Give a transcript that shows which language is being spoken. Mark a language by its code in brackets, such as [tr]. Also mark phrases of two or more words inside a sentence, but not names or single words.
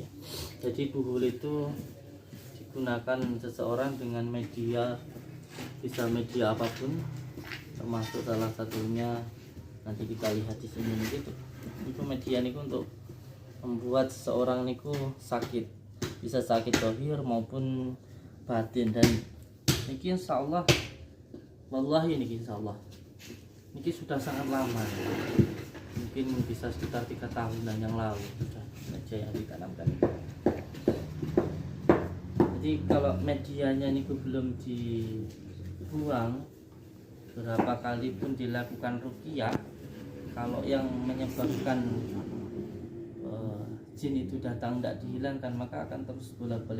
[id] Jadi buhul itu digunakan seseorang dengan media, bisa media apapun, termasuk salah satunya nanti kita lihat di sini gitu. Itu media niku untuk membuat seseorang niku sakit, bisa sakit zahir maupun batin. Dan niki [ar] insyaallah wallahi [id] niki insyaallah niki sudah sangat lama, mungkin bisa sekitar 3 tahunan yang lalu sudah media yang ditanamkan. Jadi kalau medianya niku belum dibuang, berapa kali pun dilakukan ruqyah, kalau yang menyebabkan jin itu datang tidak dihilangkan, maka akan terus bolak-balik.